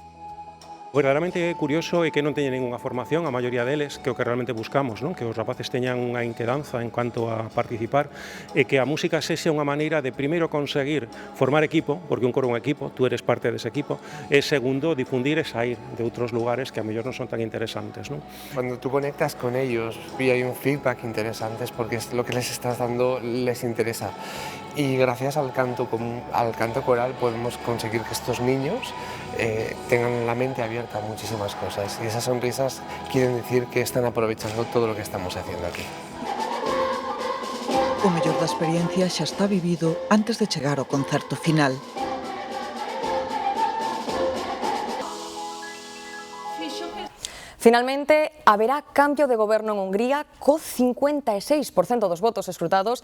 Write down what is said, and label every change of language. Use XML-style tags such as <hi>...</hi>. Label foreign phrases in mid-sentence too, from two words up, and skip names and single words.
<gl>Verdadeiramente curioso é que non teñen ninguna formación, a maioría deles, que é o que realmente buscamos, non? Que os rapaces teñan unha inquedanza</gl> <es>en cuanto</es> <gl>a participar e que a música sexa unha maneira de primeiro conseguir formar equipo, porque un coro é un equipo,</gl> <es>tú eres</es> <gl>parte dese equipo, e segundo, difundir e sair de outros lugares que a mellor non son tan interesantes, non?</gl> <es>Cuando tú conectas con ellos y hay un feedback interesante es porque lo que les estás dando les interesa. Y gracias al canto coral podemos conseguir que estos niños tengan la mente abierta a muchísimas cosas y esas sonrisas quieren decir que están aprovechando todo lo que estamos haciendo aquí.</es> <gl>O mellor da experiencia xa está vivido antes de chegar ao concerto final. Finalmente, haberá cambio de goberno en Hungría co 56% dos votos escrutados.</gl>